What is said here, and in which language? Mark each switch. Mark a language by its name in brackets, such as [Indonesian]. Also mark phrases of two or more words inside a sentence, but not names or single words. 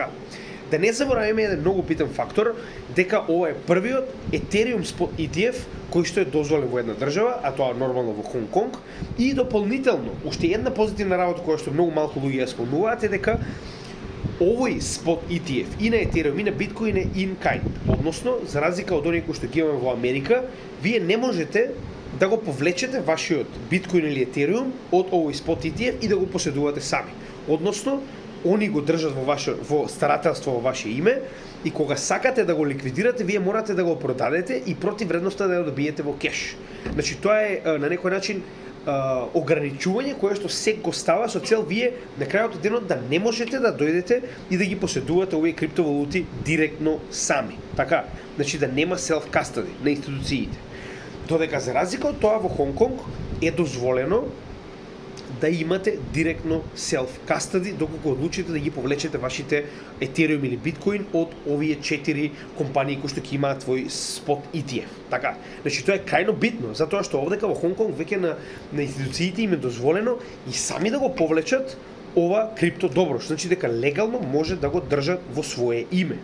[Macedonian] Да не забораваме еден многу битен фактор, дека ова е првиот Ethereum [English] Spot ETF [Macedonian] кој што е дозволен во една држава, а тоа нормално во Хонг Конг, и дополнително, уште една позитивна работа која што многу малку луѓе ја спомнуваат е дека овој [English] Spot ETF [Macedonian] и на Ethereum и на Bitcoin е [English] in kind, [Macedonian] односно, за разлика од оние кои што ги имаме во Америка, вие не можете да го повлечете вашиот Bitcoin или Ethereum од овој [English] Spot ETF [Macedonian] и да го поседувате сами. Односно, они го држат во старателство во ваше име и кога сакате да го ликвидирате, вие морате да го продадете и против вредноста да ја добиете во кеш. Значи тоа е на некој начин ограничување кое што се го става со цел вие на крајот од денот да не можете да дојдете и да ги поседувате овие криптовалути директно сами. Така, значи да нема [English] self custody [Macedonian] на институциите. Додека за разлика од тоа во Хонг Конг е дозволено да имате директно [English] self custody [Macedonian] доколку одлучите да ги повлечете вашите Ethereum или Bitcoin од овие 4 компании кои што ќе имаат твој [English] Spot ETF. [Macedonian] Така, значи тоа е крајно битно, затоа што овдека во Хонг Конг веќе на институциите им е дозволено и сами да го повлечат ова крипто добро, значи дека легално може да го држат во свое име.